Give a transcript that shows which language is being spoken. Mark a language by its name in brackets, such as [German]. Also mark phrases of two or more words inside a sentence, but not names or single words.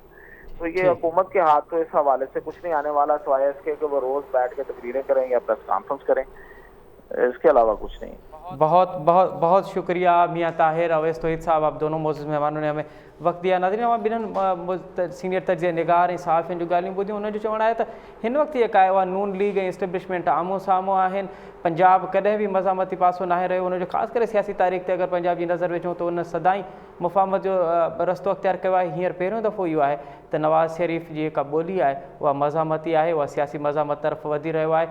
[Urdu] تو یہ حکومت کے ہاتھ تو اس حوالے سے کچھ نہیں آنے والا سوائے اس کے کہ وہ روز بیٹھ کے تقریریں کریں یا پریس کانفرنس کریں, اس کے علاوہ کچھ نہیں. بہت بہت بہت شکریہ میاں طاہر اویس توحید صاحب, آپ دونوں معزز مہمانوں نے ہمیں وقت دیا. [Sindhi] ناظرین ہم ॿिन्हिनि سینئر تجزیہ نگار ऐं صحافियुनि जूं ॻाल्हियूं ॿुधियूं. उन्हनि जो चवणु आहे त हिन वक़्तु जेका आहे उहा नून लीग ऐं इस्टेब्लिशमेंट आम्हूं साम्हूं आहिनि. पंजाब कॾहिं बि मज़ामती पासो नाहे रहियो. उनजो ख़ासि करे सियासी तारीख़ ते अगरि पंजाब जी नज़र विझूं त उन सदाई मुफ़ाहमत जो रस्तो अख़्तियार कयो आहे. हींअर पहिरियों दफ़ो इहो आहे त नवाज़ शरीफ़ जी जेका ॿोली आहे उहा मज़ामती आहे, उहा सियासी मज़ामत तरफ़ वधी रहियो आहे.